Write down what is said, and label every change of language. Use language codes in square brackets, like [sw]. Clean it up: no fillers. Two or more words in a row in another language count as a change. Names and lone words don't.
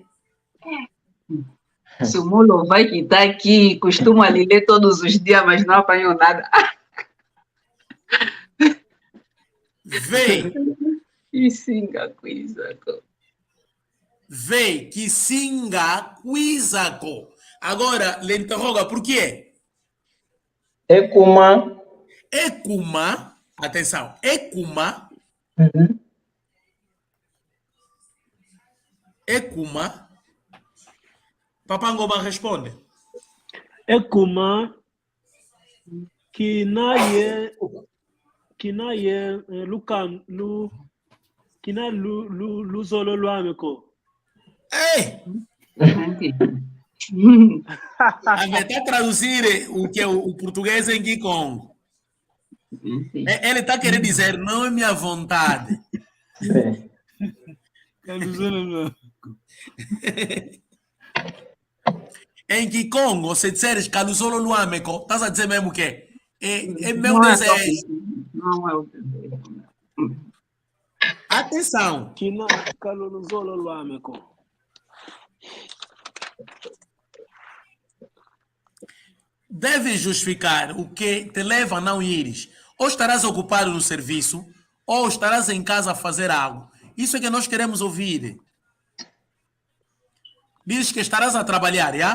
[pt] Se o Mulo vai que está aqui, costuma ler todos os dias, mas não apanhou nada. Vem. [kg] Kisinga Cuizaco. [pt] Vem, [kg] Kisinga Cuizaco. [pt] Agora, lhe interroga, por quê? Ekuma. Ekuma, atenção, Ekuma Uhum. Ekuma. Papangoma responde. [kg] Ekuma kinaye lukan lu kina lu zolo lwami ko. [pt] Ei! Está a traduzir o que é o português em Kikongo. Ele está querendo dizer, não é minha vontade. Sim. Em Kikongo, se disseres [kg] Calusolo Luameco, [pt] estás a dizer mesmo que é meu Não é desejo. Não é o desejo. Atenção. [kg] Kina kalulu zolo lwami ko. [pt] Deves justificar o que te leva a não ires. Ou estarás ocupado no serviço, ou estarás em casa a fazer algo. Isso é que nós queremos ouvir. Diz que estarás a trabalhar, já?